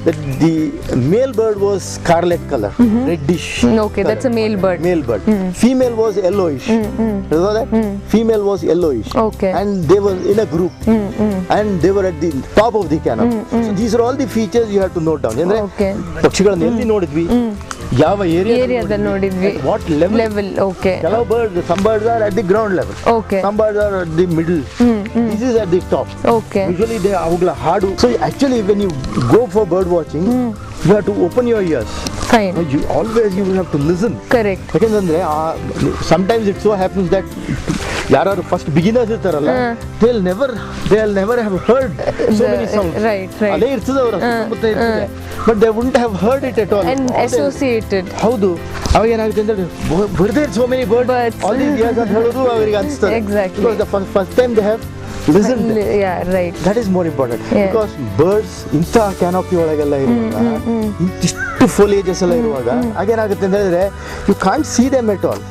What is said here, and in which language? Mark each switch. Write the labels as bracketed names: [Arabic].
[English] That the male bird was scarlet color, reddish. Okay, color. that's a male bird. Female was yellowish. You know that? Female was yellowish. Okay. And they were in a group, and they were at the top of the canopy. So these are all the features you have to note down. Okay. [Kannada] ಪಕ್ಷಿಗಳನ್ನ ಎಲ್ಲಿ ನೋಡಿದ್ವಿ, ಯಾವ ಏರಿಯಾದಲ್ಲಿ ನೋಡಿದ್ವಿ, [English] what level. Okay. [Kannada] ಕೆಲವು [English] birds, some birds are at the ground level. Okay. Some birds are at the middle. This is at the top. Okay. Usually they [Kannada] ಅವುಗಳ ಹಾಡು. [English] So actually when you go for bird watching, you have to open your ears. Fine. You will have to listen. Correct. [Kannada] ಯಾಕಂದ್ರೆ [English] sometimes it so happens that [Kannada] ಯಾರು first beginners ಇರ್ತಾರಲ್ಲ, [English] they'll never have heard so many sounds. Right. [Kannada] ಅದೇ ಇರ್ತದೆ ಅವರ ಸುತ್ತಮುತ್ತ ಇರ್ತದೆ, [English] but they wouldn't have heard it at all. And associated. [Kannada] ಹೌದು, ಅವಾಗ ಏನಾಗುತ್ತೆ ಅಂದ್ರೆ ಬರ್ದೇ [English] so many birds all these years [Kannada] ಅಂತ ಹೇಳೋದು ಅವರಿಗೆ ಅನಿಸ್ತದೆ. [English] Exactly. Because the first time they have listened. Yeah, right. That is more important. Because birds [Kannada] ಇಂಥ ಕ್ಯಾನೋಪಿ ಒಳಗೆಲ್ಲ ಇರುವಾಗ, ಇಂತಿಷ್ಟು foliages ಎಲ್ಲ ಇರುವಾಗ ಹಾಗೇನಾಗುತ್ತೆ ಅಂತ ಹೇಳಿದ್ರೆ [English] you can't see them at all.